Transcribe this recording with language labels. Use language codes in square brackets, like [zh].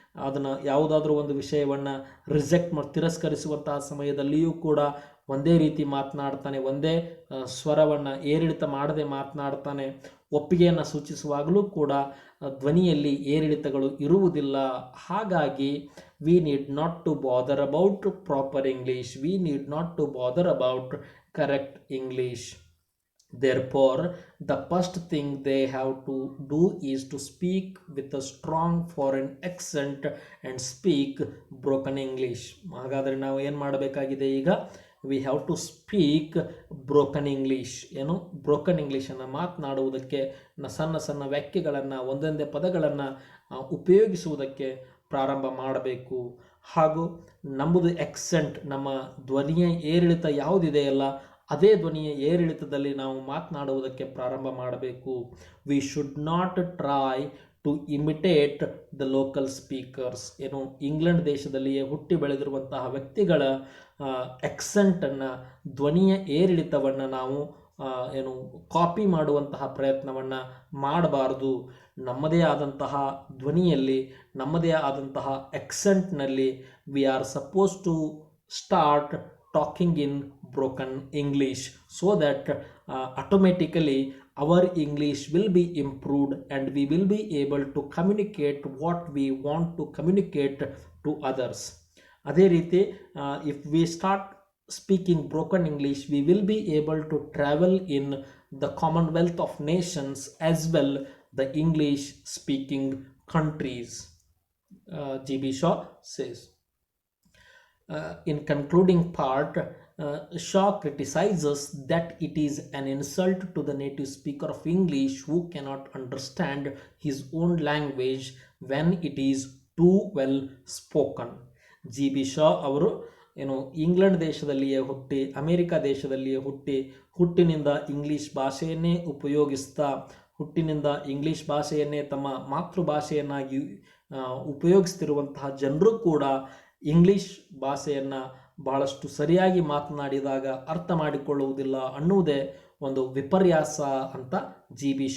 [kn] ಅದನ್ನು ಯಾವುದಾದ್ರೂ ಒಂದು ವಿಷಯವನ್ನು ತಿರಸ್ಕರಿಸುವಂತಹ ಸಮಯದಲ್ಲಿಯೂ ಕೂಡ ಒಂದೇ ರೀತಿ ಮಾತನಾಡ್ತಾನೆ, ಒಂದೇ ಸ್ವರವನ್ನು ಏರಿಳಿತ ಮಾಡದೆ ಮಾತನಾಡ್ತಾನೆ. ಒಪ್ಪಿಗೆಯನ್ನು ಸೂಚಿಸುವಾಗಲೂ ಕೂಡ ಧ್ವನಿಯಲ್ಲಿ ಏರಿಳಿತಗಳು ಇರುವುದಿಲ್ಲ. ಹಾಗಾಗಿ [en] We need not to bother about proper English. We need not to bother about correct English. Therefore, the first thing they have to do is to speak with a strong foreign accent and speak broken English. [kn] ಹಾಗಾದರೆ ನಾವು ಏನು ಮಾಡಬೇಕಾಗಿದೆ ಈಗ? [en] We have to speak broken English. [kn] ಏನು broken ಇಂಗ್ಲೀಷನ್ನು ಮಾತನಾಡುವುದಕ್ಕೆ ಸಣ್ಣ ಸಣ್ಣ ವ್ಯಾಖ್ಯೆಗಳನ್ನು, ಒಂದೊಂದೇ ಪದಗಳನ್ನು ಉಪಯೋಗಿಸುವುದಕ್ಕೆ ಪ್ರಾರಂಭ ಮಾಡಬೇಕು. ಹಾಗೂ ನಮ್ಮದು ಎಕ್ಸೆಂಟ್, ನಮ್ಮ ಧ್ವನಿಯ ಏರಿಳಿತ ಯಾವುದಿದೆಯಲ್ಲ ಅದೇ ಧ್ವನಿಯ ಏರಿಳಿತದಲ್ಲಿ ನಾವು ಮಾತನಾಡುವುದಕ್ಕೆ ಪ್ರಾರಂಭ ಮಾಡಬೇಕು. [en] We should not try to imitate the local speakers. [kn] ಏನು ಇಂಗ್ಲೆಂಡ್ ದೇಶದಲ್ಲಿಯೇ ಹುಟ್ಟಿ ಬೆಳೆದಿರುವಂತಹ ವ್ಯಕ್ತಿಗಳ ಎಕ್ಸೆಂಟನ್ನು, ಧ್ವನಿಯ ಏರಿಳಿತವನ್ನು ನಾವು ಏನು ಕಾಪಿ ಮಾಡುವಂತಹ ಪ್ರಯತ್ನವನ್ನು ಮಾಡಬಾರ್ದು. ನಮ್ಮದೇ ಆದಂತಹ ಧ್ವನಿಯಲ್ಲಿ, ನಮ್ಮದೇ ಆದಂತಹ ಎಕ್ಸೆಂಟ್ನಲ್ಲಿ [en] We are suppose to start talking in broken English, so that automatically our English will be improved and we will be able to communicate what we want to communicate to others. [kn] ಅದೇ ರೀತಿ [en] if we start speaking broken English, we will be able to travel in the Commonwealth of Nations as well, the English speaking countries. G.B. Shaw says. In concluding part, Shaw criticizes that it is an insult to the native speaker of English who cannot understand his own language when it is too well spoken. G.B. [kn] Shaw ಅವರು ಏನು England ದೇಶದಲ್ಲಿಯೇ ಹುಟ್ಟಿ, America ದೇಶದಲ್ಲಿಯೇ ಹುಟ್ಟಿನಿಂದ English ಭಾಷೆಯನ್ನೇ ಉಪಯೋಗಿಸ್ತಾ, ಹುಟ್ಟಿನಿಂದ English ಭಾಷೆಯನ್ನೇ ತಮ್ಮ ಮಾತೃಭಾಷೆಯನ್ನಾಗಿ ಉಪಯೋಗಿಸ್ತಿರುವಂತಹ ಜನರು ಕೂಡ ಇಂಗ್ಲೀಷ್ ಭಾಷೆಯನ್ನು ಬಹಳಷ್ಟು ಸರಿಯಾಗಿ ಮಾತನಾಡಿದಾಗ ಅರ್ಥ ಮಾಡಿಕೊಳ್ಳುವುದಿಲ್ಲ ಅನ್ನುವುದೇ ಒಂದು ವಿಪರ್ಯಾಸ ಅಂತ G.B.